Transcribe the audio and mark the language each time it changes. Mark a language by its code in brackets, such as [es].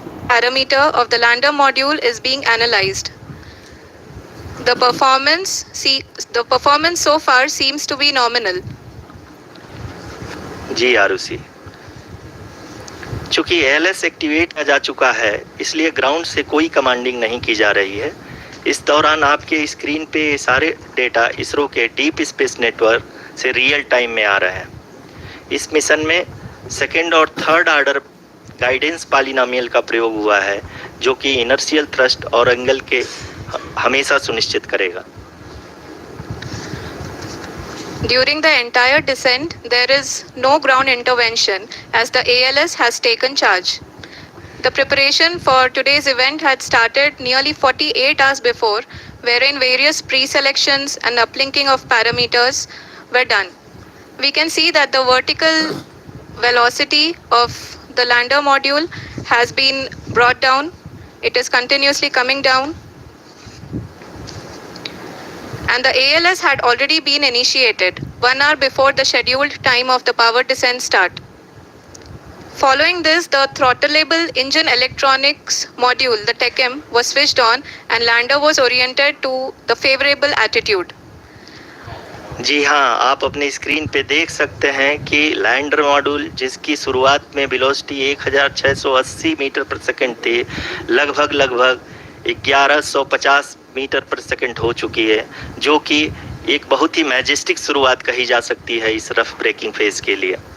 [en] Parameter of the lander module is being analyzed. The performance so far seems to be nominal. [hi] जी आरुषि, चूंकि LS activate किया जा चुका है, इसलिए ग्राउंड से कोई कमांडिंग नहीं की जा रही है। इस दौरान आपके स्क्रीन पे सारे डेटा इसरो के डीप स्पेस नेटवर्क से रियल टाइम में आ रहे हैं। इस मिशन में सेकेंड और थर्ड ऑर्डर गाइडेंस पॉलिनोमियल का प्रयोग हुआ है, जो कि इनर्शियल थ्रस्ट और एंगल के हमेशा सुनिश्चित करेगा। [en] During the entire descent, there is no ground intervention as the ALS has taken charge. The preparation for today's event had started nearly 48 hours before, wherein various pre-selections and uplinking of parameters were done. We can see that the vertical velocity of the lander module has been brought down. It is continuously coming down. And the ALS had already been initiated 1 hour before the scheduled time of the power descent start. Following this, the throttleable engine electronics module, the TECM, was switched on and lander was oriented to the favorable attitude. [hi] जी हाँ, आप अपनी screen पे देख सकते हैं कि lander module जिसकी शुरुआत में वेलोसिटी 1680 मीटर पर सेकंड थी, लगभग 1150 मीटर पर सेकंड हो चुकी है, जो कि एक बहुत ही मैजेस्टिक शुरुआत कही जा सकती है इस रफ ब्रेकिंग फेज के लिए।